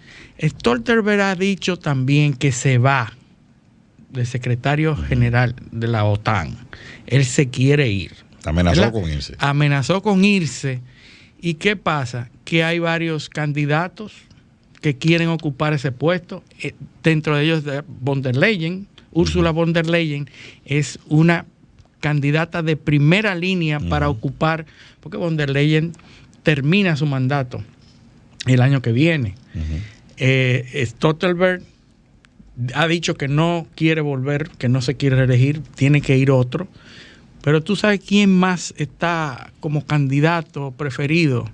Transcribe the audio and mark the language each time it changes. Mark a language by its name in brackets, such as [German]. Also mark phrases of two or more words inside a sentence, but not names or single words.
[Spanish] Stoltenberg ha dicho también que se va de secretario general de la OTAN. Él se quiere ir. Amenazó con irse. Amenazó con irse. ¿Y qué pasa? Que hay varios candidatos que quieren ocupar ese puesto. Dentro de ellos, von der Leyen, Ursula von der Leyen, es una candidata de primera línea para ocupar, porque von der Leyen termina su mandato el año que viene. Stoltenberg ha dicho que no quiere volver, que no se quiere reelegir, tiene que ir otro. Pero tú sabes quién más está como candidato preferido.